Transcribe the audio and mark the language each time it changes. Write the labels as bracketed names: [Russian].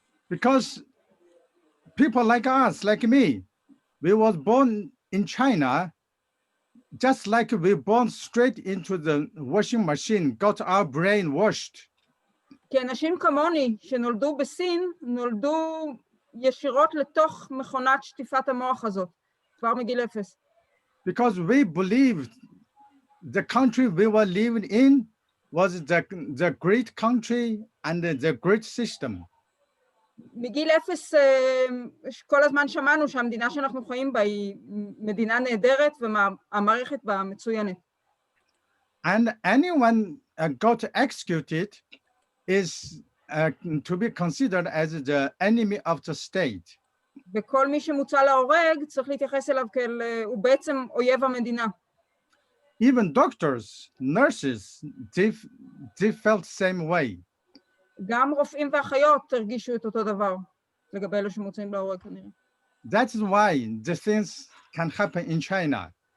[English] Because people like us, like me, we was born in China, just like we born straight into the washing machine, got our brain washed. [Hebrew] כי אנשים כמוני שנולדו בסין, נולדו ישירות לתוך מכונת שטיפת המוח הזאת, כבר מגיל אפס. [English] Because we believed the country we were living in was the great country and the great system. [Hebrew] מגיל אפס כל הזמן שמענו שהמדינה שאנחנו חיים בה היא מדינה נהדרת והמערכת בה מצוינת. [English] And anyone got executed is to be considered as the enemy of the state. [Hebrew] וכל מי שמוצא להורג צריך להתייחס אליו כאל הוא בעצם אויב המדינה. [English] Even doctors, nurses, they felt the same way. [Hebrew] גם רופאים ואחיות הרגישו את אותו דבר לגבי אלו שמוצאים להורג כנראה. [English] That's why the things can happen in China.